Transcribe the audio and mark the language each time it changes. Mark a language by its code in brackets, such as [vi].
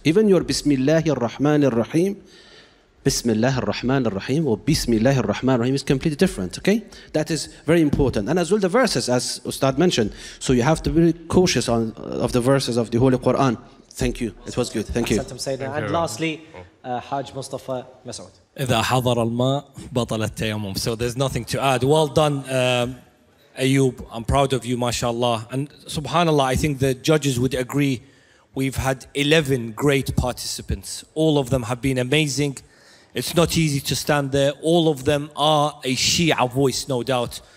[en] Even your Bismillahir Rahmanir Rahim, Bismillahir Rahmanir Rahim or Bismillahir Rahmanir Rahim is completely different, okay? That is very important. And as well the verses, as Ustad mentioned. So you have to be cautious of the verses of the Holy Quran. Thank you. It was good. Thank you. And lastly, Hajj Mustafa Masoud. [ar] إذا حضر الماء بطل التيمم. [en] So there's nothing to add. Well done, Ayyub. I'm proud of you, mashallah. And subhanallah, I think the judges would agree. We've had 11 great participants. All of them have been amazing. It's not easy to stand there. All of them are a Shia voice, no doubt.